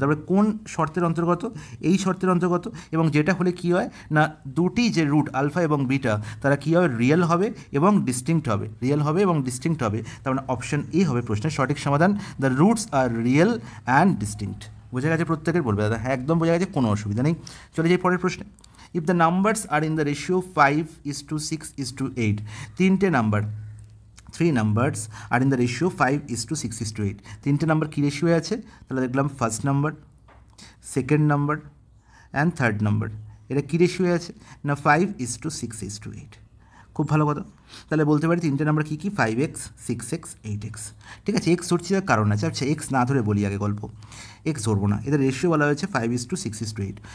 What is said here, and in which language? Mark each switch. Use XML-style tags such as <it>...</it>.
<bn>তারপরে কোন শর্তের অন্তর্গত, এই শর্তের অন্তর্গত, এবং যেটা হলে কী হয় না দুটি যে রুট আলফা এবং বিটা তারা কী হবে রিয়েল হবে এবং ডিস্টিংক্ট হবে, তার মানে অপশন এ হবে প্রশ্নের সঠিক সমাধান।</bn> <en>The roots are real and distinct.</en> <bn>বোঝা গেছে প্রত্যেকের, বলবে দাদা হ্যাঁ একদম বোঝা গেছে, কোনো অসুবিধা নেই। চলে যাই পরের প্রশ্নে।</bn> <en>if the numbers are in the ratio 5:6:8,</en> <bn>তিনটে number</bn> <en>3 numbers are in the ratio 5:6:8.</en> <bn>তিনটে নাম্বার কী রেশিও আছে? তাহলে দেখলাম first number, second number and third number, এটা কী রেশিও আছে? না 5:6:8. খুব ভালো কথা। তাহলে বলতে পারি তিনটে নাম্বার কী কী? 5x, 6x, 8x। ঠিক আছে, এক্স ধরছি তার কারণ আছে। আচ্ছা, এক্স না ধরে বলি আগে গল্প, এক্স ধরবো না। এদের রেশিও বলা হয়েছে 5:6:8।</bn>